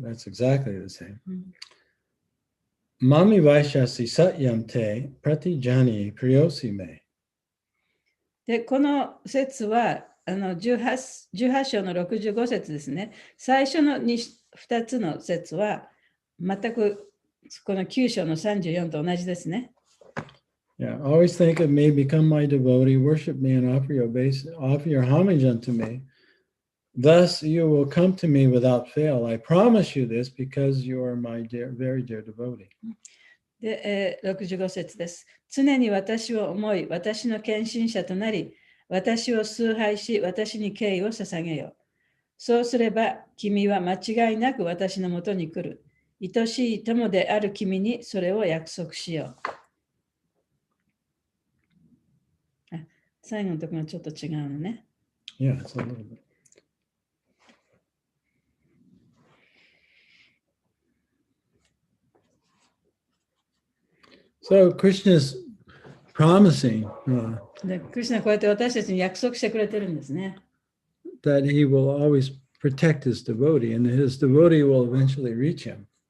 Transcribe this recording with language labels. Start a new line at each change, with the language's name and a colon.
English: That's exactly the same.
Sanskrit: Mami Vaishasi Satyam Te Pratijani Priyosi Me.
Japanese: で、この説は18章の65節ですね。最初の 2つの説は全くこの9章の34と同じですね。
English: Yeah, always think of me, become my devotee, worship me, and offer your homage unto me. Thus you will come to me without fail. I promise you this because you are my very dear devotee.
Japanese: で、65節です。常に私を思い、私の献身者となり、私を崇拝し、私に敬意を捧げよう。そうすれば、君は間違いなく私のもとに来る。愛しい友である君にそれを約束しよう。最後のところがちょっと違うのね。
English: Yeah, it's a little bit. So Krishna's promising
Japanese: で、クリシュナはこうやって私たちに約束してくれてるんですね。
English: that he will always protect his devotee, and his devotee will eventually reach him.